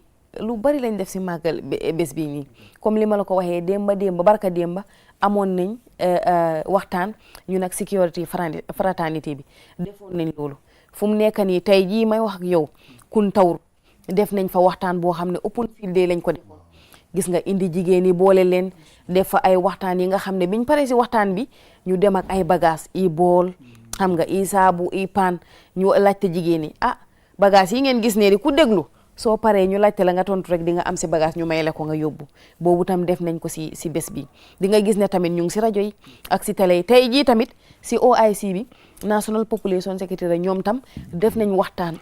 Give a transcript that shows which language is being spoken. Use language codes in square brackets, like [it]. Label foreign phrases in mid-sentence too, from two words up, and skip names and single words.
[wo] lu bari lañ def si màggal bés bii nii comme li ma la ko waxee barka démba amoon nañ waxtaan ñu nag [fr] sécurité fraternité [wo] bi defoon nañ loolu fu mu nekk nii tey jii may wax ak yow kun tawru def nañ fa waxtaan boo xam ne [en] open field day [wo] lañ ko defoon gis nga indi jigéen yi boole leen def fa ay waxtaan yi nga xam ne biñ paree si waxtaan bi ñu dem ak ay bagage i bool xam nga i saabu i paan ñu laajte jigéen yi bagage yi ngeen gis ne di ku déglu soo paree ñu laajte la nga tontu rek di nga am si bagage ñu may la ko nga yóbbu boobu tam def nañ ko si bés bi di nga gis ne tamit ñu ngi si rajo yi ak si télé yi tey jii tamit si OIC bi [en] National Population Secretary [wo] ñoom tam def nañ waxtaan